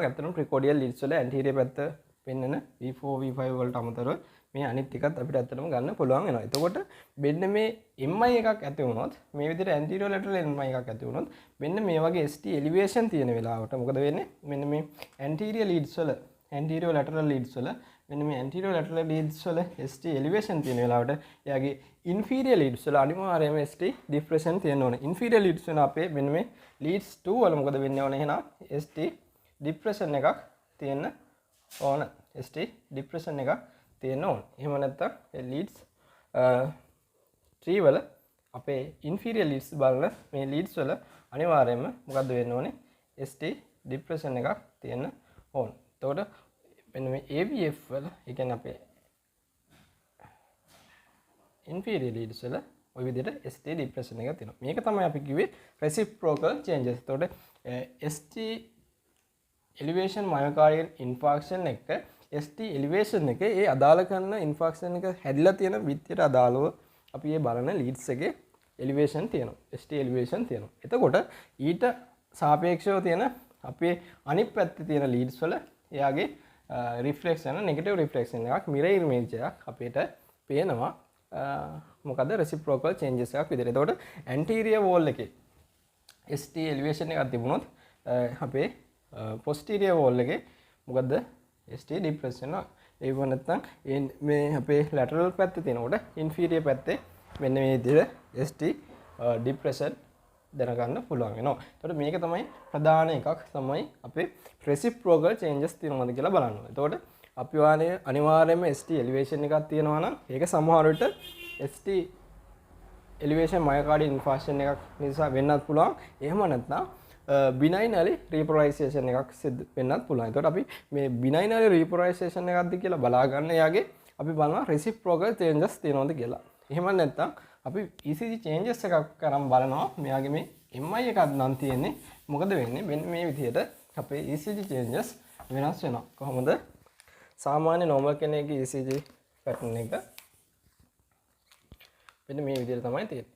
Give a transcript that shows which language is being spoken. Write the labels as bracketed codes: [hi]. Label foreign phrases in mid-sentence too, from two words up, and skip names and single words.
[si] ඇත්තටම [en] precordial leads [si] වල anterior පැත්ත පෙන්නන V4 V5 වලට අමතරව මේ අනිත් ටිකත් අපිට ඇත්තටම ගන්න පුළුවන් වෙනවා. එතකොට මෙන්න මේ MI එකක් ඇති වුණොත් මේ විදිහට [en] anterior lateral MI [si] එකක් ඇති වුණොත් මෙන්න මේ වගේ [en] ST elevation [si] තියෙන වෙලාවට මොකද වෙන්නේ? මෙන්න මේ [en] anterior leads [si] වල [en] anterior lateral leads [si] වල මෙන්න මේ [en] anterior lateral leads [si] වල [en] ST elevation [si] තියෙන වෙලාවට එයාගේ [en] inferior leads [si] වල අනිවාර්යයෙන්ම [en] ST depression [si] තියෙන්න ඕනේ. [en] inferior leads [si] වෙන අපේ මෙන්න මේ leads 2 වල මොකද වෙන්නේ ඕනේ එහෙනම් [en] ST depression [si] එකක් තියෙන්න ඕන. [en] ST depression [si] එකක් තියෙන්න ඕන. එහෙම නැත්නම් leads 3 වල අපේ [en] inferior leads [si] බලන මේ leads වල අනිවාර්යයෙන්ම මොකද්ද වෙන්න ඕනේ? [en] ST depression [si] එකක් තියෙන්න ඕන. එතකොට මෙන්න මේ AVF වල ඒ කියන්නේ අපේ [en] inferior leads [si] වල ওই විදිහට [en] ST depression [si] එකක් තියෙනවා. මේක තමයි අපි කිව්වේ [en] reciprocal changes. [si] එතකොට [en] ST elevation myocardial infarction [si] එක [en] ST elevation [si] එක ඒ අදාළ කරන infarction එක හැදිලා තියෙන විදියට අදාළව අපි මේ බලන leads එකේ elevation තියෙනවා. [en] ST elevation [si] තියෙනවා. එතකොට ඊට සාපේක්ෂව තියෙන අපේ අනිත් පැත්තේ තියෙන leads වල එයාගේ [en] reflection negative reflection [si] එකක් [en] mirror image [si] එකක් අපිට පේනවා. මොකද [en] reciprocal changes [si] එකක් විදිහට. එතකොට [en] anterior wall [si] එකේ [en] ST elevation [si] එකක් තිබුණොත් අපේ [en] posterior wall [si] එකේ මොකද්ද [en] ST depression [si] එක. ඒක නැත්නම් මේ අපේ lateral පැත්තේ තියෙනකොට inferior පැත්තේ මෙන්න මේ විදිහට [en] ST depression [si] දැනගන්න පුළුවන් වෙනවා. එතකොට මේක තමයි ප්‍රධාන එකක් තමයි අපේ [en] reciprocal changes [si] තියෙනවද කියලා බලන්න ඕනේ. එතකොට අපි වානේ අනිවාර්යයෙන්ම [en] ST elevation [si] එකක් තියෙනවා නම් ඒක සමහර විට [en] ST elevation myocardial infarction [si] එකක් නිසා වෙන්නත් පුළුවන්. එහෙම නැත්නම් [en] benign early repolarization [si] එකක් සිද්ධ වෙන්නත් පුළුවන්. එතකොට අපි මේ [en] benign early repolarization [si] එකක්ද කියලා බලා ගන්න යාගේ අපි බලනවා [en] reciprocal changes [si] තියෙනවද කියලා. එහෙම නැත්නම් අපි [en] ECG changes [si] එකක් කරන් බලනවා. මෙයාගේ මේ MI එකක් නම් තියෙන්නේ මොකද වෙන්නේ? මෙන්න මේ විදිහට අපේ [en] ECG changes [si] වෙනස් වෙනවා. කොහොමද? සාමාන්‍ය normal කෙනෙක්ගේ [en] ECG pattern [si] එක මෙන්න මේ විදිහට තමයි තියෙන්නේ.